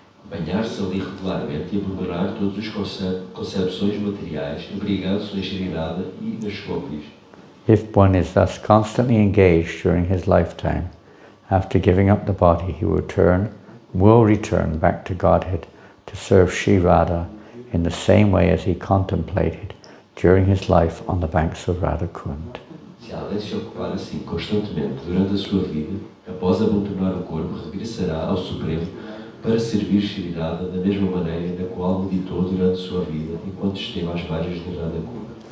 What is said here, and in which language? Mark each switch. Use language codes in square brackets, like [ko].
[pt] Banhar-se ali regularmente e abandonar todas as concepções materiais, abrigando-se em Sri Radha e nas gopis. [en] If one is thus constantly engaged during his lifetime, after giving up the body, he will return back to Godhead to serve Sri Radha in the same way as he contemplated during his life on the banks of Radha Kunda. [pt] Se alguém se ocupar assim constantemente durante a sua vida, após abandonar o corpo, regressará ao Supremo para servir Sri Radha da mesma maneira na qual meditou durante sua vida enquanto esteve às margens de Radha Kunda.